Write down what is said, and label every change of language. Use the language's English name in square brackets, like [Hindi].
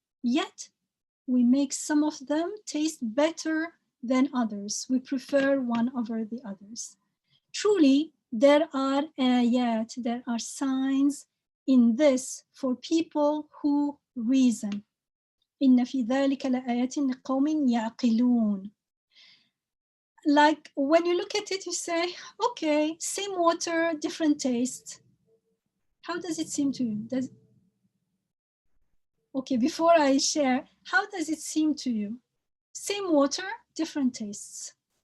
[English] Yet we make some of them taste better than others. We prefer one over the others. Truly, there are ayat, there are signs in this for people who reason. [Arabic] إن في ذلك لآيات لقوم يعقلون. [English] like when you look at it, you say, okay, same water, different taste. How does it seem to you? Okay, before I share, how does it seem to you? Same water, different tastes.